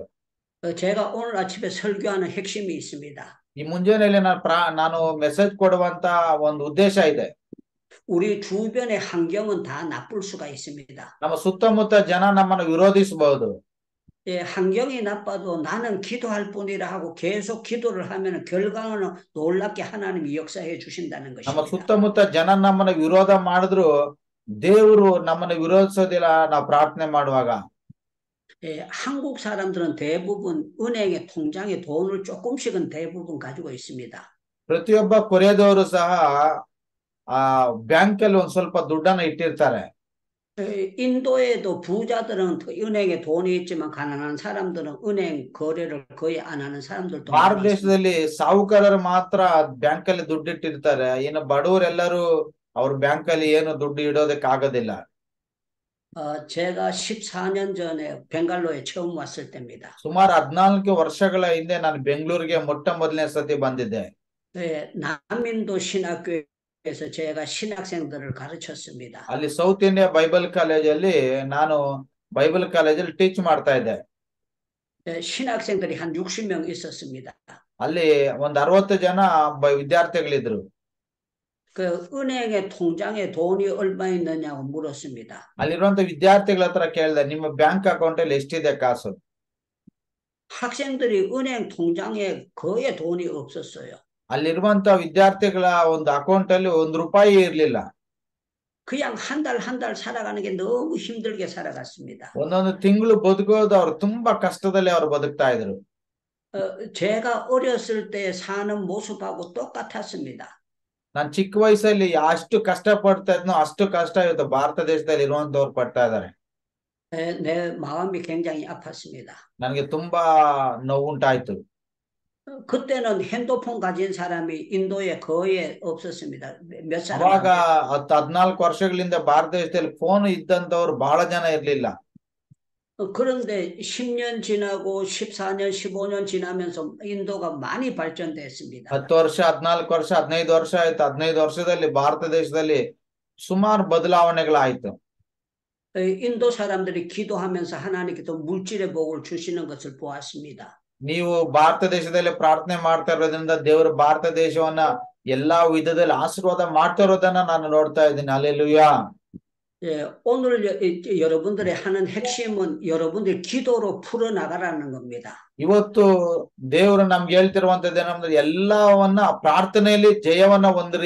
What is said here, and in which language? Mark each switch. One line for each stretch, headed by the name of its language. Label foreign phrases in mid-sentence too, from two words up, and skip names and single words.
Korean: 제가 오늘 아침에 설교하는 핵심이 있습니다.
Kannada: ಈ ಮುಂಜಾನೆಯಲ್ಲಿ ನಾನು ಮೆಸೇಜ್ ಕೊಡುವಂತ ಒಂದು ಉದ್ದೇಶ ಇದೆ.
Korean: 우리 주변의 환경은 다 나쁠 수가 있습니다.
Kannada: ನಮ್ಮ ಸುತ್ತಮುತ್ತ ಜನ ನಮ್ಮನ್ನು ವಿರೋಧಿಸಬಹುದು.
Korean: 환경이 나빠도 나는 기도할 뿐이라 하고 계속 기도를 하면 결과는 놀랍게 하나님이 역사해 주신다는
Kannada: ನಮ್ಮ
Korean: 것입니다.
Kannada: ಸುತ್ತಮುತ್ತ ಜನ ನಮ್ಮನ್ನು ವಿರೋಧ ಮಾಡಿದ್ರು ದೇವರು ನಮ್ಮನ್ನು ವಿರೋಧಿಸೋದಿಲ್ಲ ನಾವು ಪ್ರಾರ್ಥನೆ ಮಾಡುವಾಗ.
Korean: 한국 사람들은 대부분 은행의 통장에 돈을 조금씩은 대부분 가지고 있습니다.
Kannada: ಪ್ರತಿಯೊಬ್ಬ ಕೊರಿಯಾದವರು ಸಹ ಆ ಬ್ಯಾಂಕ್ ಅಲ್ಲಿ ಒಂದ್ ಸ್ವಲ್ಪ ದುಡ್ಡನ್ನ ಇಟ್ಟಿರ್ತಾರೆ.
Korean: 인도에도 부자들은 은행에 돈이 있지만 가난한 사람들은 은행 거래를 거의 안 하는 사람들도
Kannada: ಭಾರತ
Korean: 많습니다.
Kannada: ದೇಶದಲ್ಲಿ ಸಾಹುಕಾರರು ಮಾತ್ರ ಬ್ಯಾಂಕ್ ಅಲ್ಲಿ ದುಡ್ಡು ಇಟ್ಟಿರ್ತಾರೆ. ಇನ್ನು ಬಡವರೆಲ್ಲರೂ ಅವ್ರ ಬ್ಯಾಂಕ್ ಅಲ್ಲಿ ಏನು ದುಡ್ಡು ಇಡೋದಕ್ಕೆ ಆಗೋದಿಲ್ಲ.
Korean: 제가 14년 전에 벵갈로에 처음 왔을 때입니다.
Kannada: ಸುಮಾರು 14 ವರ್ಷಗಳ ಹಿಂದೆ ನಾನು ಬೆಂಗಳೂರಿಗೆ ಮೊಟ್ಟ ಮೊದಲನೇ ಸತಿ ಬಂದಿದ್ದೆ.
Korean: 남인도 신학교에서 제가 신학생들을 가르쳤습니다.
Kannada: ಅಲ್ಲಿ ಸೌತ್ ಇಂಡಿಯಾ
English: Bible collegealli
Kannada: ನಾನು ಬೈಬಲ್ ಕಾಲೇಜಲ್ಲಿ ಟೀಚ್ ಮಾಡ್ತಾ ಇದ್ದೆ.
Korean: 신학생들이 한 60명 있었습니다.
Kannada: ಅಲ್ಲಿ ಒಂದ್ 60 ಜನ ವಿದ್ಯಾರ್ಥಿಗಳಿದ್ರು.
Korean: 그 은행의 통장에 돈이 얼마 있느냐고 물었습니다.
Kannada: ಅಲ್ಲಿರುವಂತ ವಿದ್ಯಾರ್ಥಿಗಳ ಹತ್ರ ಕೇಳಿದೆ, ನಿಮ್ಮ
English: bank account
Kannada: ಅಲ್ಲಿ ಎಷ್ಟಿದೆ ಕಾಸು?
Korean: 학생들이 은행 통장에 거의 돈이 없었어요.
Kannada: ಅಲ್ಲಿರುವಂತ ವಿದ್ಯಾರ್ಥಿಗಳ ಒಂದು ಅಕೌಂಟ್ ಅಲ್ಲಿ ₹1 ಇರ್ಲಿಲ್ಲ.
Korean: 그냥 한 달 살아가는 게 너무 힘들게 살아갔습니다.
Kannada: ಒಂದೊಂದು ತಿಂಗಳು ಬದುಕೋದು ಅವ್ರು ತುಂಬಾ ಕಷ್ಟದಲ್ಲಿ ಅವ್ರು ಬದುಕ್ತಾ ಇದ್ರು.
Korean: 제가 어렸을 때 사는 모습하고 똑같았습니다.
Kannada: ನಾನ್ ಚಿಕ್ಕ ವಯಸ್ಸಲ್ಲಿ ಅಷ್ಟು ಕಷ್ಟ ಪಡ್ತಾ ಇದ್ನೋ ಅಷ್ಟು ಕಷ್ಟ ಇವತ್ತು ಭಾರತ ದೇಶದಲ್ಲಿ ಇರುವಂತವ್ರು ಪಡ್ತಾ ಇದಾರೆ.
Korean: 내 마음이 굉장히 아팠습니다.
Kannada: ನನಗೆ ತುಂಬಾ ನೋವುಂಟಾಯ್ತು.
Korean: 그때는 핸드폰 가진 사람이 인도에 거의 없었습니다. 몇 사람
Kannada: ಅವಾಗ
Korean: 안
Kannada: 14 ವರ್ಷಗಳಿಂದ ಭಾರತ ದೇಶದಲ್ಲಿ ಫೋನ್ ಇದ್ದಂತವ್ರು ಬಹಳ ಜನ ಇರ್ಲಿಲ್ಲ. 그런데 10년 지나고 14년, 15년 지나면서 인도가 많이 발전됐습니다. 10 ವರ್ಷ 14 ವರ್ಷ 15 ವರ್ಷ ಆಯ್ತು. 15 ವರ್ಷದಲ್ಲಿ ಭಾರತ ದೇಶದಲ್ಲಿ ಸುಮಾರು ಬದಲಾವಣೆಗಳಾಯ್ತು.
Korean: 인도 사람들이 기도하면서 하나님께서 물질의 복을 주시는 것을 보았습니다.
Kannada: ನೀವು ಭಾರತ ದೇಶದಲ್ಲಿ ಪ್ರಾರ್ಥನೆ ಮಾಡ್ತಾ ಇರೋದ್ರಿಂದ ದೇವರು ಭಾರತ ದೇಶವನ್ನ ಎಲ್ಲಾ ವಿಧದಲ್ಲಿ ಆಶೀರ್ವಾದ ಮಾಡ್ತಾ ಇರೋದನ್ನ ನಾನು ನೋಡ್ತಾ ಇದ್ದೀನಿ. ಹಲ್ಲೆಲೂಯಾ.
Korean: 예, 오늘 여러분들의 하는 핵심은 여러분들 기도로 풀어나가라는 겁니다.
Kannada: ಇವತ್ತು ದೇವರು ನಮ್ಗೆ ಹೇಳ್ತಿರುವಂತದ್ದು ಏನಂದ್ರೆ ಎಲ್ಲವನ್ನ ಪ್ರಾರ್ಥನೆಯಲ್ಲಿ ಜಯವನ್ನ ಹೊಂದ್ರಿ.